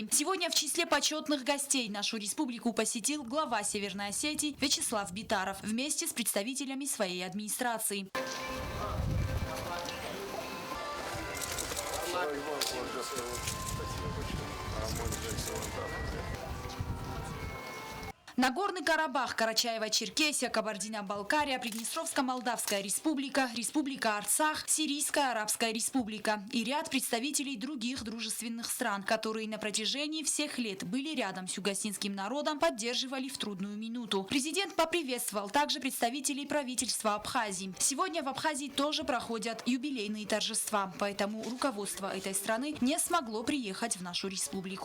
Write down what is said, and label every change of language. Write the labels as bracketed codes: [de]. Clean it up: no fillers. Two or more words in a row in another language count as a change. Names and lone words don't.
[ru] Сегодня в числе почетных гостей нашу республику посетил глава Северной Осетии Вячеслав Битаров вместе с представителями своей администрации. Нагорный Карабах, Карачаево-Черкесия, Кабардино-Балкария, Приднестровско-Молдавская республика, Республика Арцах, Сирийская Арабская республика и ряд представителей других дружественных стран, которые на протяжении всех лет были рядом с югосинским народом, поддерживали в трудную минуту. Президент поприветствовал также представителей правительства Абхазии. Сегодня в Абхазии тоже проходят юбилейные торжества, поэтому руководство этой страны не смогло приехать в нашу республику.